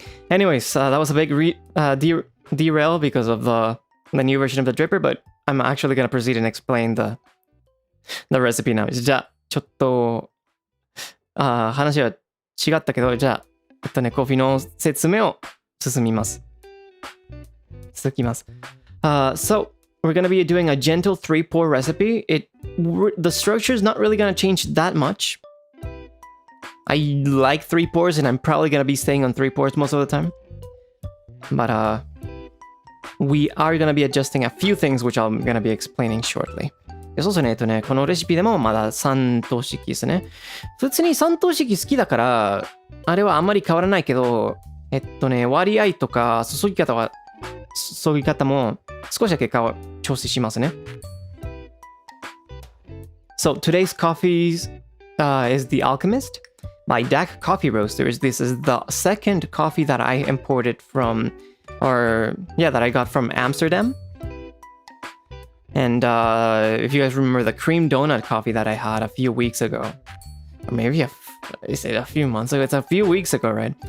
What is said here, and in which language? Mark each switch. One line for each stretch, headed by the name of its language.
English: Anyways, that was a big derail because of the new version of the dripper, but I'm actually going to proceed and explain the recipe now.
Japanese: じゃあちょっと話は違ったけど、じゃあコーヒーの説明を続きます。
English: So we're going to be doing a gentle 3-pour recipe. The structure is not really going to change that much. I like 3 pours and I'm probably going to be staying on 3 pours most of the time. But we are going to be adjusting a few things which I'm going to be explaining shortly.
Japanese: そうですね、このレシピでもまだ3等式ですね。普通に3等式好きだから、あれはあんまり変わらないけど、割合とか注ぎ方も少しだけ調整しますね。
English: So today's coffees is The Alchemist by DAC Coffee Roasters. This is the second coffee that I imported from, that I got from Amsterdam. And if you guys remember the cream donut coffee that I had a few weeks ago, or maybe a few months ago, it's a few weeks ago, right?